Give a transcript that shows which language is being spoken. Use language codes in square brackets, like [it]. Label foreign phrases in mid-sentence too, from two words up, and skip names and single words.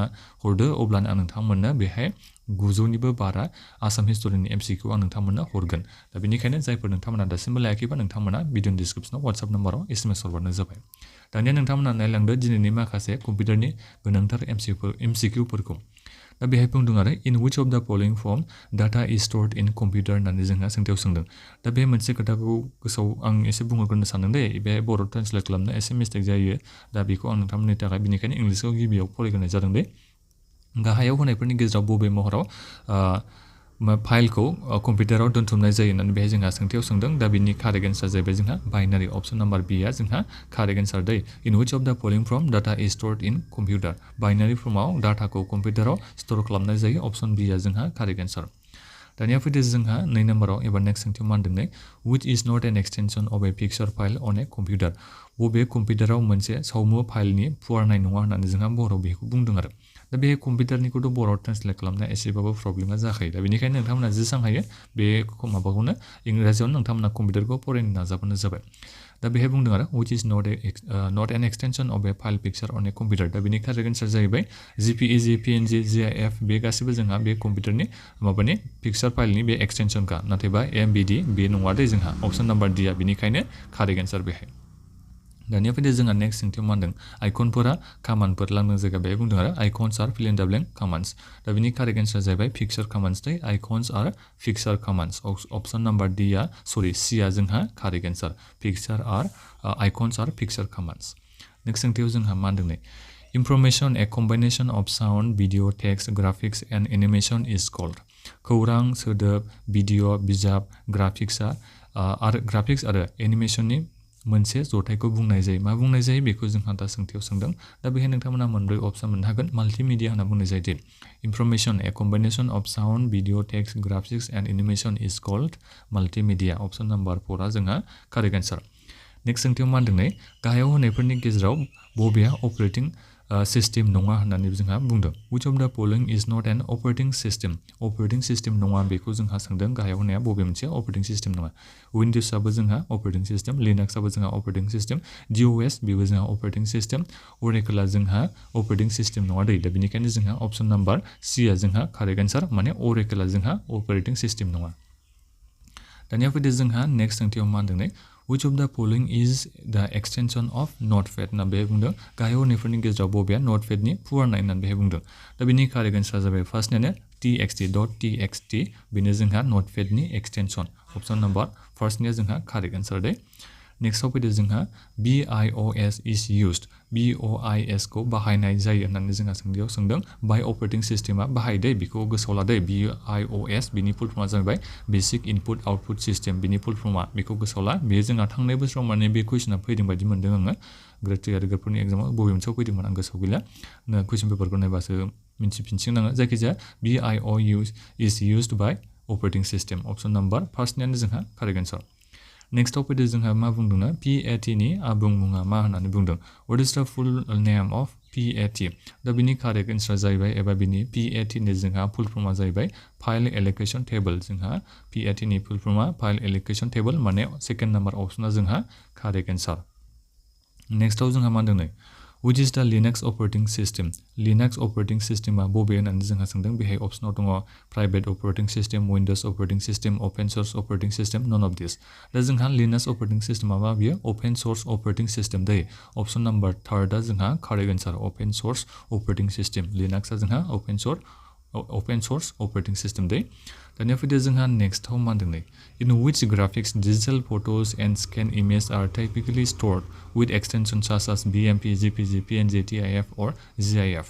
[brx] हरदो अब्लानो आं नोंथांमोननो बेहाय 900निबो बारा आसाम हिस्ट'रिनि MCQ आं नोंथांमोननो हरगोन दा बेनिखायनो जायफोर नोंथांमोना दासिमबो लायाखैबा नोंथांमोना भिडिअनि डिसक्रिपसनाव WhatsApp नाम्बाराव SMS हरबानो जाबाय दानिया नोंथांमोना नायलांदो दिनैनि माखासे कम्पिउटारनि गोनांथार MCQफोरखौ दा बेहाय बुंदों आरो [en] in which of the following form data is stored in computer [brx] होननानै जोंहा सोंथियाव सोंदों दा बे मोनसे खोथाखौ गोसोआव आं एसे बुंहरग्रोनो सानदों दे बे बर' ट्रेन्सलेट खालामनो एसे मिस्टेक जायो दा बेखौ आं नोंथांमोननि थाखाय बेनिखायनो इंलिसखौ गिबियाव फरायग्रोनाय जादों दे गाहायाव होनायफोरनि गेजेराव बबे महराव फाइलखौ कम्पिउटाराव दोनथुमनाय जायो होननानै बेहाय जोंहा सोंथियाव सोंदों दा बिनि [en] correct answer [brx] जाहैबाय जोंहा [en] binary option number [brx] बिआ जोंहा [en] correct answer [brx] दै [en] in which of the following form data is stored in computer [brx] बाइनारि फर्माव डाटाखौ कम्पिउटाराव स्ट'र खालामनाय जायो अप्शन बिआ जोंहा [en] correct answer [brx] दानिया फैदो जोंहा 2 नाम्बाराव एबा नेक्स्ट सोंथियाव मा होनदों [en] which is not an extension of a picture file on a computer [brx] बबे कम्पिउटाराव मोनसे सावमु फाइलनि फुवारनाय नङा होननानै जोंहा बर'आव बेखौ बुंदों आरो दा बे कम्पिउटारनिखौथ' बर'आव ट्रेन्सलेट खालामनाया एसेबाबो प्रब्लेमा जाखायो दा बेनिखायनो नोंथांमोना जेसां हायो बे माबाखौनो इंराजियावनो नोंथांमोना कम्पिउटारखौ फरायनो नाजाबानो जाबाय दा बेहाय बुंदों आरो [en] which is not an extension of a file picture on a computer [brx] दा बेनि [en] correct answer [brx] जाहैबाय JPEG PNG GIF बे गासिबो जोंहा बे कम्पिउटारनि माबानि पिक्सार फाइलनि बे एक्सटेनसनखा नाथायबा MBD बे नङा दे जोंहा [en] option number [brx] डिआ बेनिखायनो [en] correct answer [brx] बेहाय दानिया फैदो जोंहा नेक्स्ट सोंथियाव मा होनदों आइकनफोरा कामान्डफोर लांदां जायगा बेहाय बुंदों आरो [en] icons are fill in the blank commands [brx] दा बेनि [en] correct answer [brx] जाहैबाय [en] picture commands [brx] दै [en] icons are picture commands option number [brx] डिआ सिआ जोंहा [en] correct answer picture are icons are picture commands next [brx] सोंथियाव जोंहा मा होनदों [en] Information, a combination of sound, video, text, graphics, and animation is called. [brx] खौरां, सोदोब, भिडिअ, बिजाब, ग्राफिक्स आरो एनिमेशननि मोनसे जथायखौ बुंनाय जायो मा बुंनाय जायो बेखौ जोंहा दा सोंथियाव सोंदों दा बेहाय नोंथांमोना मोनब्रै अप्शन मोननो हागोन माल्टिमिडिया होनना बुंनाय जायो [en] information a combination of sound video text graphics and animation is called multimedia option number 4 [brx] आ जोंहा [en] correct answer [brx] नेक्स्ट सोंथियाव मा होनदों गाहायाव होनायफोरनि गेजेराव बबेया [en] operating system [brx] नङा होननानै जोंहा बुंदों [en] which of the following is not an operating system [brx] नङा बेखौ जोंहा सोंदों गाहायाव होनाया बबे मोनसे [en] operating system [brx] नङा विन्ड'सआबो जोंहा अपारेटिं सिस्टेम लिनाक्सआबो जोंहा [en] operating system [brx] DOS बेबो जोंहा [en] operating system [brx] अरेकलआ जोंहा [en] operating system [brx] नङा दै दा बेनिखायनो जोंहा [en] option number [brx] सिआ जोंहा [en] correct answer [brx] माने अरेकलआ जोंहा [en] operating system [brx] नङा दानिया फैदो जोंहा नेक्स्ट सोंथियाव मा होनदों [en] which of the following is the extension of notepad [brx] ना बेहाय बुंदों गाहायाव होनायफोरनि गेजेराव बबेया नटपेडनि फुवारनाय होननानै बेहाय बुंदों दा बेनि [en] correct answer [brx] जाबाय फार्स्टनियानो txt बेनो जोंहा नटपेडनि एक्सटेनसन [en] option number [brx] फार्स्टनिया जोंहा [en] correct answer [brx] दे नेक्स्टआव फैदो जोंहा [en] BIOS is used [brx] BOIS खौ बाहायनाय जायो होननानै जोंहा सोंथियाव सोंदों [en] by operating system [brx] बाहायदे बेखौ गोसोआव लादो BIOS बिनि [en] full form [brx] जाबाय [en] basic input output system [brx] बिनि [en] full form [brx] बेखौ गोसोआव ला बेयो जोंहा थांनाय बोसोराव माने बे कुइसना फैदों बायदि मोनदों आङो ग्रेड 3 आरो ग्रेड 4 नि एग्जामाव बबे मोनसेयाव फैदोंमोन आं गोसोआव गैला कुइसन पेपारखौ नायबासो मिन्थिफिनसिगोन आङो जायखिजाया [en] BIOS is used by operating system option number [brx] फार्स्टनियानो जोंहा कारेक्ट एन्सार नेक्स्टआव फैदो जोंहा मा बुंदोंना PAT नि आबुं मुङा मा होननानै बुंदों [en] what is the full name of PAT [brx] दा बिनि [en] correct answer [brx] जाहैबाय एबा बिनि PAT नि जोंहा फुल फर्मआ जाहैबाय [en] file allocation table [brx] जोंहा PAT नि [en] full form file allocation table [brx] माने [en] second number option [brx] जोंहा [en] correct answer [brx] नेक्स्टआव जोंहा मा होनदों [en] which is the Linux operating system. Linux operating system [brx] बबे होननानै जोंहा सोंदों बेहाय अपसनाव दङ [en] private operating system, Windows operating system, open source operating system, none of this. [brx] दा जोंहा [en] Linux operating system [brx] मा बियो [en] open source operating system दै option number 3 [brx] दा जोंहा [en] correct answer open source operating system. Linux जोंहा open source operating system [brx] दै दानिया फैदो जोंहा नेक्स्ट आव मा होनदों नै [en] in which graphics digital photos and scan images are typically stored with extensions such as BMP, JPG, PNG, TIF or GIF.